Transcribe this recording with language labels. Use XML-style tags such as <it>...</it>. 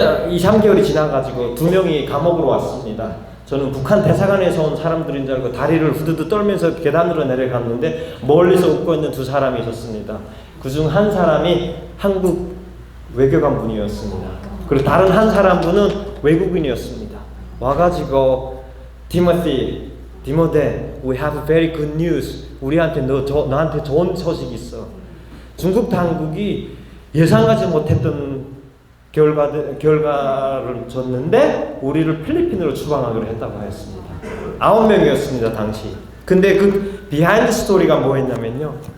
<ko>2, 3개월이 지나가지고 두 명이 감옥으로 왔습니다. 저는 북한 대사관에서 온 사람들인 줄 알고 다리를 후두두 떨면서 계단으로 내려갔는데 멀리서 웃고 있는 두 사람이 있었습니다. 그중 한 사람이 한국 외교관 분이었습니다. 그리고 다른 한 사람분은 외국인이었습니다. 와가지고</ko> <en>디모데, we have very good news.</en> <ko>우리한테 너한테 좋은 소식이 있어. 중국 당국이 예상하지 못했던 결과를 줬는데 우리를 필리핀으로 추방하기로 했다고 했습니다. 9명이었습니다 당시. 근데 그 비하인드 스토리가 뭐였냐면요.</ko>